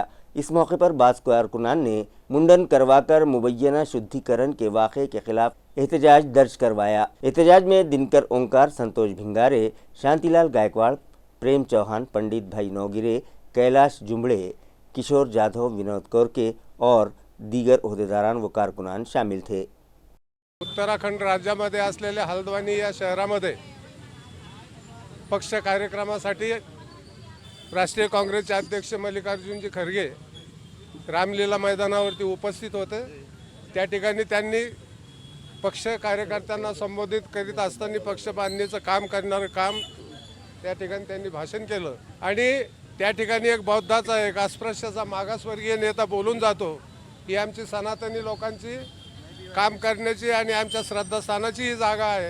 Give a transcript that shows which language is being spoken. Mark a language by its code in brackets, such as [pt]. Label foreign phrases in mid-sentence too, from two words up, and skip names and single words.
[ur] اس موقع پر بعض کارکنان نے منڈن کروا کر مبینہ شدھیکرن کے واقعے کے خلاف احتجاج درج کروایا۔ احتجاج میں دنکر اومکار، سنتوش بھنگارے، شانتی لال گائیکواڑ، پریم چوہان، پنڈت بھائی نوگیرے، کیلاش جمبڑے، کشور جادھو، ونود کورکے اور دیگر عہدیداران و کارکنان شامل تھے۔ [mr] उत्तराखंड राज्यामध्ये असलेल्या हल्द्वानी या शहरामध्ये पक्ष कार्यक्रमासाठी राष्ट्रीय काँग्रेसचे अध्यक्ष मल्लिकार्जुनजी खरगे रामलीला मैदानावरती उपस्थित होते। त्या ठिकाणी त्यांनी पक्ष कार्यकर्त्यांना संबोधित करीत असताना पक्ष बांधणीचं काम करणारं काम त्या ठिकाणी त्यांनी भाषण केलं आणि त्या ठिकाणी एक बौद्धाचा एक अस्पृश्याचा मागासवर्गीय नेता बोलून जातो ही आमची सनातनी लोकांची काम करण्याची आणि आमच्या श्रद्धास्थानाची ही जागा आहे।